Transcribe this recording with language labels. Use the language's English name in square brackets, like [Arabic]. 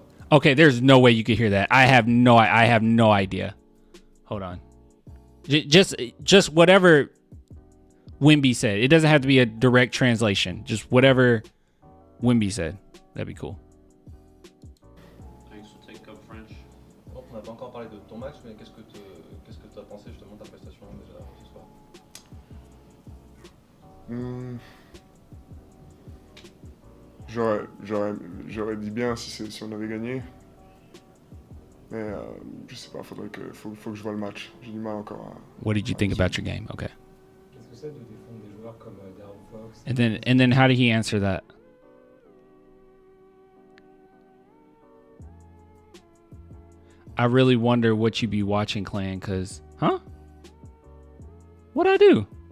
[English] Okay, there's no way you could hear that. I have no idea. Hold on. Just whatever Wemby said. It doesn't have to be a direct translation. Just whatever Wemby said. That'd be cool. Thanks for taking up French. [French] On n'a pas encore parlé de ton match, mais qu'est-ce que tu as pensé justement de ta prestation déjà ce soir? J'aurais dit bien si on avait gagné. Mais je sais pas, faut que je vois le match. J'ai du mal encore à... [English] What did you think about your game? Okay. [French] Qu'est-ce que c'est de défendre des joueurs comme Darren Fox? [English] And then how did he answer that? I really wonder what you be watching, Clan, cause What'd I do?